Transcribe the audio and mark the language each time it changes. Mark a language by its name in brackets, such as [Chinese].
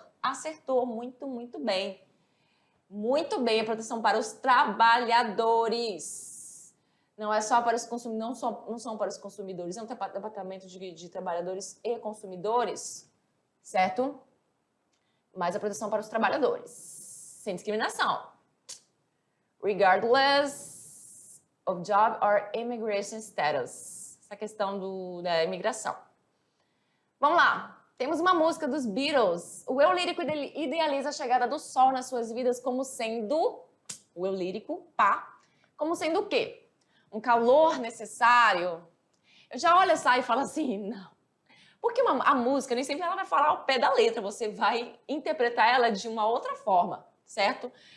[Portuguese] Acertou muito, muito bem. Muito bem, a proteção para os trabalhadores. Não é só para os consumidores, não são para os consumidores, é um departamento de trabalhadores e consumidores, certo? Mas a proteção para os trabalhadores, sem discriminação. [English] Regardless of job or immigration status. [Portuguese] Essa questão da imigração. Vamos lá. Temos uma música dos Beatles. O eu lírico idealiza a chegada do sol nas suas vidas como sendo... O eu lírico, como sendo o quê? Um calor necessário. Eu já olho essa e falo assim, não. Porque a música, nem sempre ela vai falar ao pé da letra, você vai interpretar ela de uma outra forma, certo?